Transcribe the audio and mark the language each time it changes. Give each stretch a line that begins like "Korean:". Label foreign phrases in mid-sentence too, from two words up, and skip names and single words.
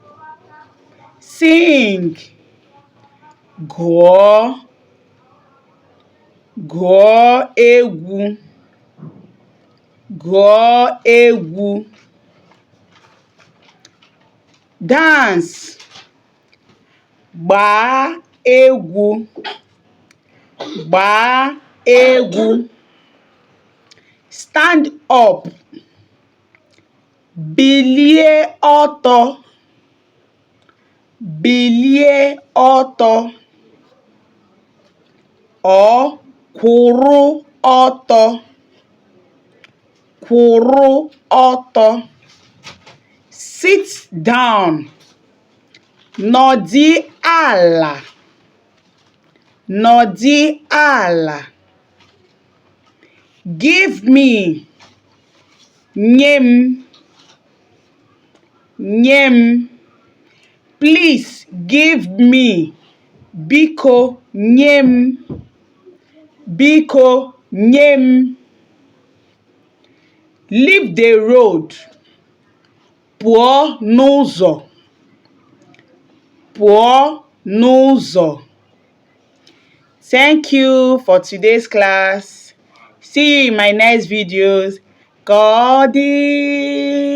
Igbo: Sing. Gụọ egwu.
English: Dance.
Igbo: Gbaa egwu.
English: Stand up.
Igbo: Bilie ọtọ. Or kwụrụ ọtọ.
English: Sit down.
Igbo: Nọdị ala.
English: Give me.
Igbo: Nye m.
English: Please give me.
Igbo: Biko nye m.
English: Leave the road.
Igbo: Pụọ n'ụzọ.
English: Thank you for today's class. See you in my next videos.
Igbo: ka ọ dị.